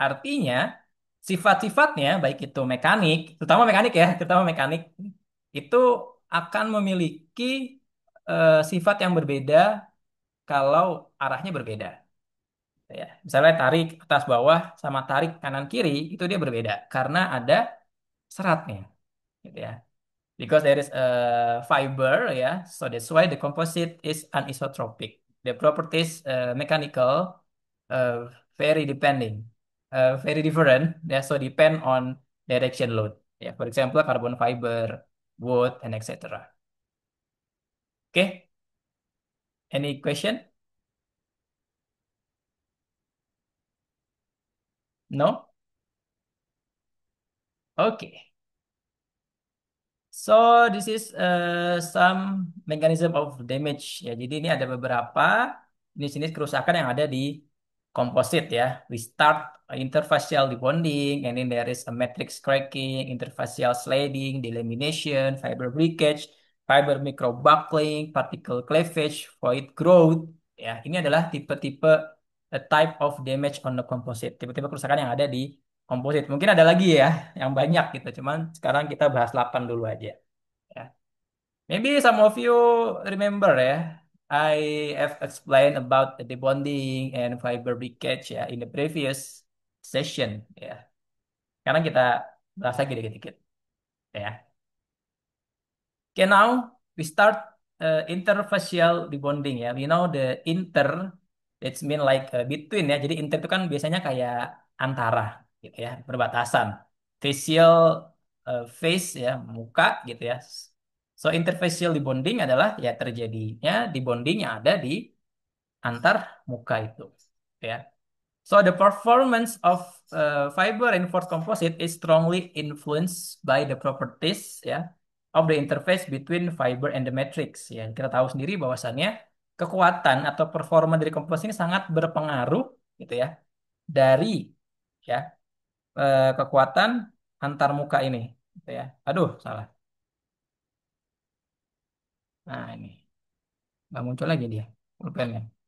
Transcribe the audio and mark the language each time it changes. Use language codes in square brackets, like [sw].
[id] Artinya sifat-sifatnya baik itu mekanik, terutama mekanik itu akan memiliki sifat yang berbeda kalau arahnya berbeda. Ya, misalnya tarik atas bawah sama tarik kanan kiri itu dia berbeda karena ada seratnya, gitu ya. [en] Because there is a fiber, ya, so that's why the composite is anisotropic. The properties mechanical uh, very depending, very different. Yeah, so depend on direction load. Yeah, for example, carbon fiber, wood, and etc. Okay, any question? No? Okay. So this is some mechanism of damage ya. [id] Jadi ini ada beberapa jenis-jenis kerusakan yang ada di komposit ya. [en] We start interfacial debonding, and then there is a matrix cracking, interfacial sliding, delamination, fiber breakage, fiber microbuckling, particle cleavage, void growth. [id] Ya, ini adalah tipe-tipe [en] type of damage on the composite. [id] Tipe-tipe kerusakan yang ada di komposit. Mungkin ada lagi ya, yang banyak gitu. Cuman sekarang kita bahas 8 dulu aja. Ya. [en] Maybe some of you remember ya, I have explained about the bonding and fiber breakage ya in the previous session ya. [id] Sekarang kita bahas lagi dikit-dikit ya. [en] Okay, now we start interfacial debonding [id] ya. [en] We know the inter, it's mean like between ya. [id] Jadi inter itu kan biasanya kayak antara gitu ya, perbatasan. Facial face ya, muka gitu ya. So interfacial debonding adalah ya terjadinya debonding yang ada di antar muka itu ya. [en] So the performance of fiber reinforced composite is strongly influenced by the properties ya of the interface between fiber and the matrix ya. [id] Kita tahu sendiri bahwasannya kekuatan atau performa dari komposisi ini sangat berpengaruh gitu ya dari ya kekuatan antar muka ini gitu ya. Aduh, salah. Nah, ini nggak muncul lagi dia pulpennya.